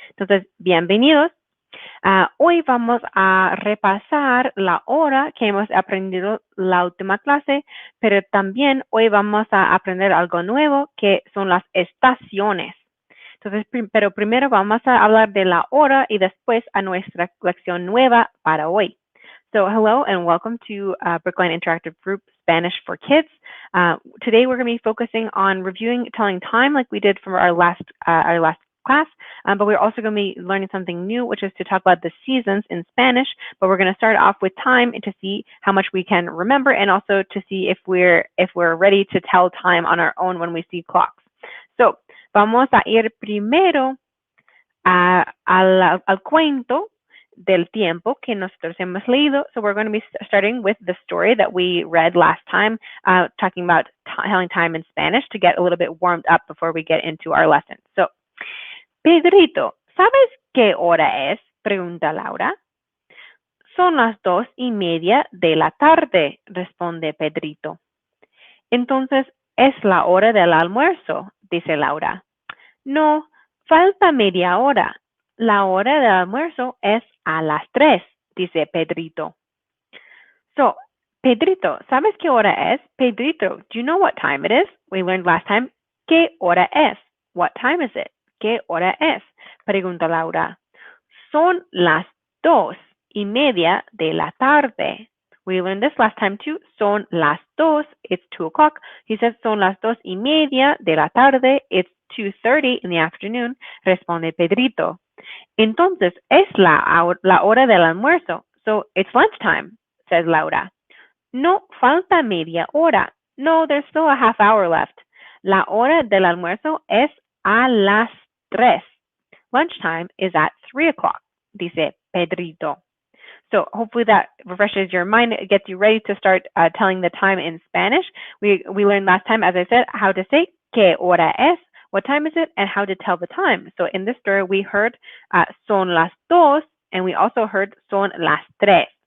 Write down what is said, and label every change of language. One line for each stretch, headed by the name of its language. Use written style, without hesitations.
Spanish: Entonces, bienvenidos. Hoy vamos a repasar la hora que hemos aprendido la última clase, pero también hoy vamos a aprender algo nuevo que son las estaciones. Entonces, pero primero vamos a hablar de la hora y después a nuestra lección nueva para hoy.
English: So hello and welcome to Brookline Interactive Group Spanish for Kids. Today we're going to be focusing on reviewing telling time like we did from our last class, but we're also going to be learning something new, which is to talk about the seasons in Spanish. But we're going to start off with time to see how much we can remember, and also to see if we're ready to tell time on our own when we see clocks.
Spanish: So vamos a ir primero al cuento del tiempo que nosotros hemos leído.
English: So we're going to be starting with the story that we read last time, talking about telling time in Spanish to get a little bit warmed up before we get into our lesson.
Spanish: So, Pedrito, ¿sabes qué hora es? Pregunta Laura. Son las 2:30 de la tarde, responde Pedrito. Entonces, es la hora del almuerzo, dice Laura. No, falta media hora. La hora del almuerzo es a las 3, dice Pedrito. So, Pedrito, ¿sabes qué hora es?
English: Pedrito, do you know what time it is? We learned last time.
Spanish: ¿Qué hora es?
English: What time is it?
Spanish: ¿Qué hora es? Pregunta Laura. Son las 2:30 de la tarde.
English: We learned this last time too.
Spanish: Son las 2,
English: it's 2 o'clock. He says
Spanish: son las 2:30 de la tarde,
English: it's 2:30 in the afternoon,
Spanish: responde Pedrito. Entonces, es la hora del almuerzo.
English: So, it's lunchtime, says Laura.
Spanish: No, falta media hora.
English: No, there's still a half hour left.
Spanish: La hora del almuerzo es a las 3.
English: Lunchtime is at 3 o'clock,
Spanish: dice Pedrito.
English: So hopefully that refreshes your mind, it gets you ready to start telling the time in Spanish. We learned last time, as I said, how to say
Spanish: ¿qué hora es?
English: What time is it? And how to tell the time. So in this story, we heard
Spanish: son las 2,
English: and we also heard
Spanish: son las 3.